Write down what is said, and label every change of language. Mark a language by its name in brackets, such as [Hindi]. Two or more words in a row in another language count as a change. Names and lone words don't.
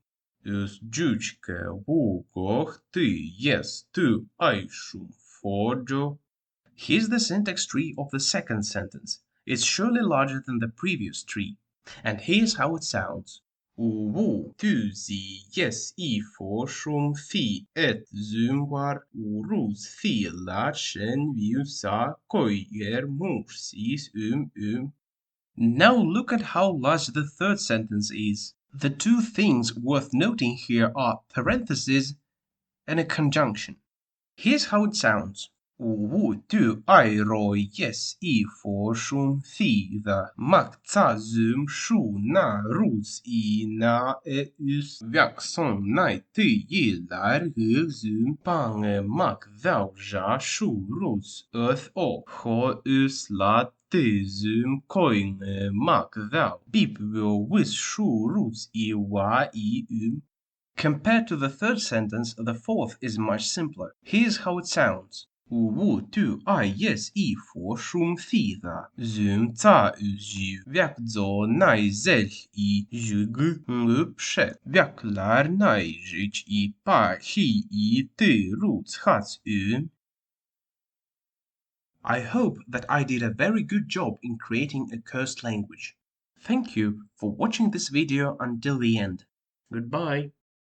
[English] Here's the syntax tree of the second sentence. It's surely larger than the previous tree. And here's how it sounds. Yes, et zumbar urus filar shen viusa koyer mursis Now look at how large the third sentence is. The two things worth noting here are parentheses and a conjunction. Here's how it sounds. Tu yes shum the mak zum shu na rus na us son nai lar zum pang mak thou ja shu rus o ho us la zum koing mak thou bip wis shu rus wa Compared to the third sentence, the fourth is much simpler. Here's how it sounds. Tu yes shum the zum ta nai zel lar nai pa te I hope that I did a very good job in creating a cursed language. Thank you for watching this video until the end. Goodbye.